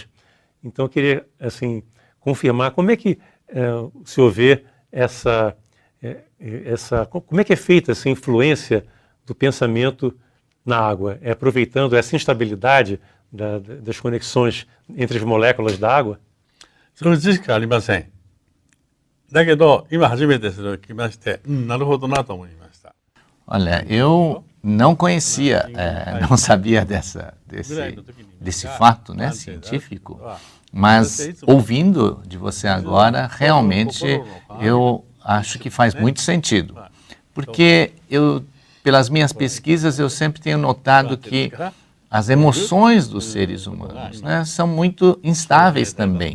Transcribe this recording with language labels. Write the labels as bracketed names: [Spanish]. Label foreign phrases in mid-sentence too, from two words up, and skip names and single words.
[Portuguese] Então, eu queria, assim, confirmar como é que o senhor vê como é que é feita essa influência do pensamento na água? É aproveitando essa instabilidade das conexões entre as moléculas da água? [Japanese] その知識はありません。だけど、今初めてそれを聞きまして、なるほどなと思いました。 [Portuguese] Olha, eu não conhecia, não sabia desse fato, né, científico, mas ouvindo de você agora, realmente eu acho que faz muito sentido. Porque pelas minhas pesquisas, eu sempre tenho notado que as emoções dos seres humanos, né, são muito instáveis também.